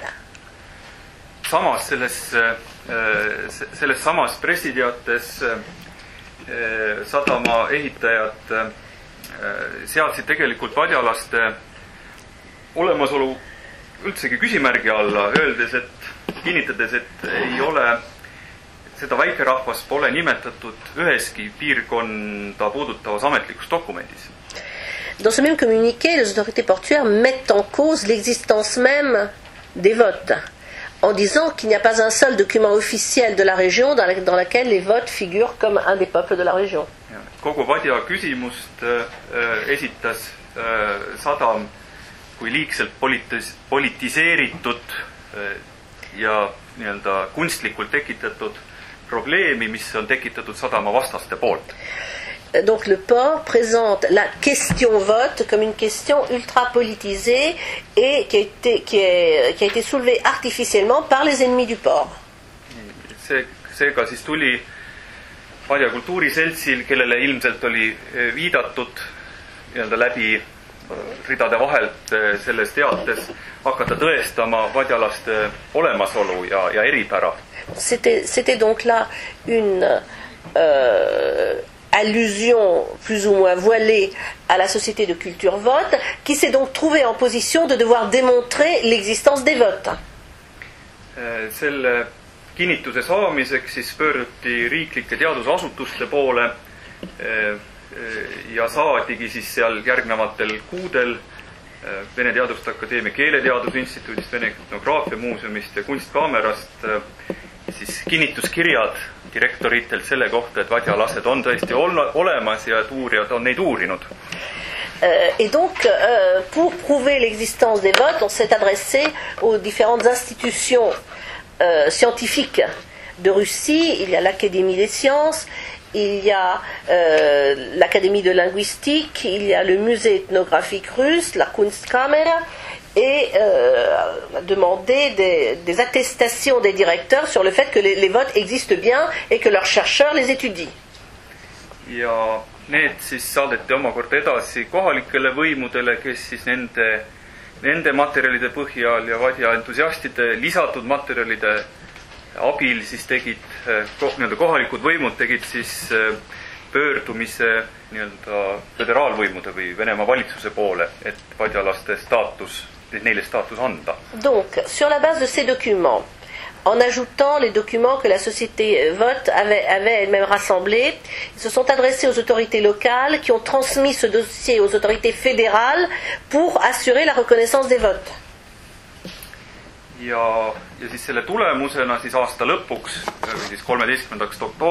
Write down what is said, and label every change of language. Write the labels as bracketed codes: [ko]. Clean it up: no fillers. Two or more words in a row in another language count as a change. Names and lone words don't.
[et] Samas selles samas pressiteates sadama ehitajad seadsid tegelikult vadjalaste olemasolu üldsegi küsimärgi alla, kinnitades, et ei ole, seda väikerahvast pole nimetatud üheski piirkonda puudutavas ametlikus dokumendis. [fr] Dans ce même communiqué, les autorités portuaires mettent en cause l'existence même des votes, en disant qu'il n'y a pas un seul document officiel de la région dans laquelle les votes figurent comme un des peuples de la région. [et] Kogu Vadja küsimust esitas sadam kui liigselt politiseeritud ja nii-öelda kunstlikult tekitatud probleemi, mis on tekitatud sadama vastaste poolt. [fr] Donc le port présente la question vote comme une question ultra politisée et qui a été soulevée artificiellement par les ennemis du port. [et] Seega siis tuli Vadja kultuuriseltsil, kellele ilmselt oli viidatud nii-öelda läbi ridade vahelt selles teates, hakata tõestama vadjalaste olemasolu ja eripära. [fr] C'était donc là une allusion plus ou moins voilée à la société de culture vote, qui s'est donc trouvée en position de devoir démontrer l'existence des votes. [et] Selle kinnituse saamiseks siis pöörduti riiklike teadusasutuste poole ja saadigi siis seal järgnevatel kuudel Vene Teaduste Akadeemia Keeleteaduse Instituudist, Vene Etnograafia Muuseumist ja Kunstkaamerast siis kinnituskirjad direktoritelt selle kohta, et vadjalased on tõesti olemas ja et uurijad on neid uurinud. [fr] Et donc, pour prouver l'existence des votes, on s'est adressé aux différentes institutions scientifiques de Russie. Il y a l'Académie des sciences, il y a l'Académie de linguistique, il y a le musée ethnographique russe, la Kunstkamera, et a demandé des attestations des directeurs sur le fait que les votes existent bien et que leurs chercheurs les étudient. [et] Ja need siis saadeti omakorda edasi kohalikele võimudele, kes siis nende materjalide põhjal ja vadja entusiastide lisatud materjalide abil siis tegid, kohalikud võimud tegid siis pöördumise föderaalvõimude või Venemaa valitsuse poole, et vadjalaste neile staatus anda. [fr] Donc, sur la base de ces documents, en ajoutant les documents que la société Vote avait elle-même rassemblés, ils se sont adressés aux autorités locales qui ont transmis ce dossier aux autorités fédérales pour assurer la reconnaissance des votes. [et] Ja siis selle tulemusena siis aasta lõpuks, siis 13.